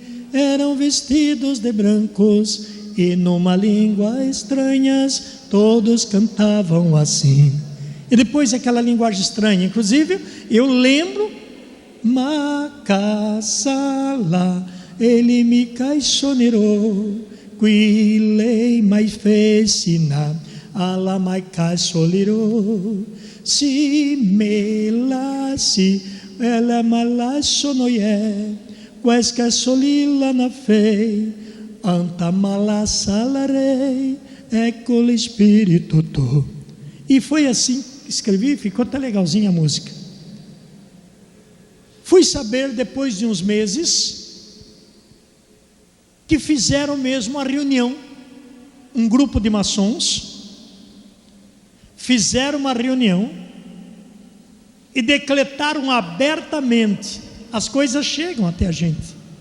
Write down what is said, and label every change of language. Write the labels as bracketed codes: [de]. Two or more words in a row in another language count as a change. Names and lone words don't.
[pt] Eram vestidos de brancos e numa língua estranhas, todos cantavam assim. E depois aquela linguagem estranha, inclusive eu lembro: Makasala, ele me caixonerou. Quilei mais fecina, ala mai casoliro, si melasi, ela malasonoye, quesca solila na fei, anta malasalarei, ecco o Espírito tu. E foi assim que escrevi, ficou até legalzinha a música. Fui saber depois de uns meses que fizeram mesmo a reunião, um grupo de maçons, fizeram uma reunião e decretaram abertamente, as coisas chegam até a gente,